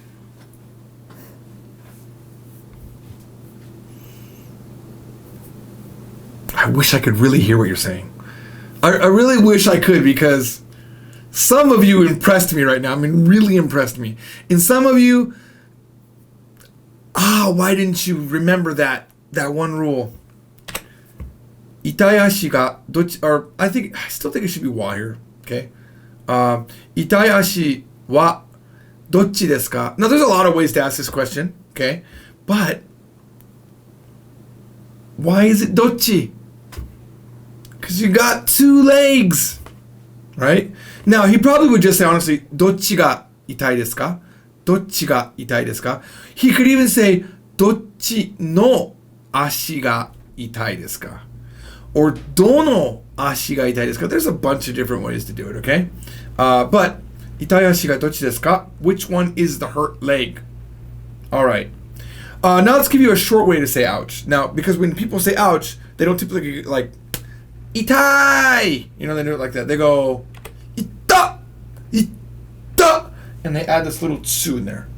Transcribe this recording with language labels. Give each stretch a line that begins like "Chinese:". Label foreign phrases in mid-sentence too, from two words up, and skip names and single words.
English: I wish I could really hear what you're saying. I really wish I could, because some of you impressed me right now. I mean, really impressed me. And some of you, why didn't you remember that one rule?
Japanese: Itai ashi ga dochi,
English: or I still think it should be wa here. Okay.
Japanese: Itai ashi wa dochi desu ka?
English: Now, there's a lot of ways to ask this question. Okay. But why is it dochi? Because you got 2 legs. Right? Now, he probably would just say, honestly,
Japanese: dochi ga itai desu ka? Dochi ga itai desu ka?
English: He could even say,
Japanese: dochi no ashi ga itai desu ka? Or dono ashi ga itai desu ka?
English: There's a bunch of different ways to do it, okay?
Japanese: But itai ashi ga dochi desu ka?
English: Which one is the hurt leg? All right. Now let's give you a short way to say ouch. Now, because when people say ouch, they don't typically like itai. You know, they do it like that. They go,
Japanese: ita, ita.
English: And they add this little tsu in there.